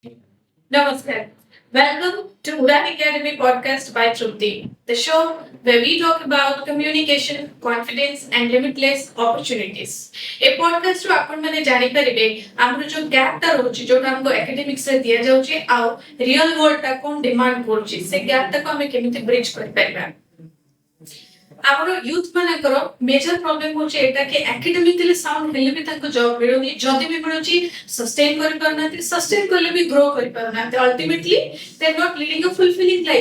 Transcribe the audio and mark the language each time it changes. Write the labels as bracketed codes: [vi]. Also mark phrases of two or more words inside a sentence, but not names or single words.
[en] Namaskar. Welcome to Udan Academy podcast by Trupti, the show where we talk about communication, confidence, and limitless opportunities. [or] ए podcast ରୁ ଆପଣ ମାନେ ଜାଣିପାରିବେ ଆମର ଯୋଉ ଗ୍ୟାପ୍ ଟା ରହୁଛି ଯୋଉଟା ଆମକୁ ଏକାଡେମିକ୍ସ ରେ ଦିଆଯାଉଛି ଆଉ [en] real world [or] ଟା କଣ ଡିମାଣ୍ଡ କରୁଛି ସେ ଗ୍ୟାପ୍ ଟାକୁ ଆମେ କେମିତି ବ୍ରିଜ କରିପାରିବା। ଆମର ୟୁଥ୍ ମାନଙ୍କର [en] major problem [or] ହଉଛି ଏଇଟା କି [en] academically sound [or] ହେଲେ ବି ତାଙ୍କୁ ଜବ୍ ମିଳୁନି, ଯଦି ବି ମିଳୁଛି ସଷ୍ଟେନ୍ କରିପାରୁନାହାନ୍ତି, ସଷ୍ଟେନ୍ କଲେ ବି ଗ୍ରୋ କରିପାରୁନାହାନ୍ତି, [en] ultimately they are not leading a fulfilling life.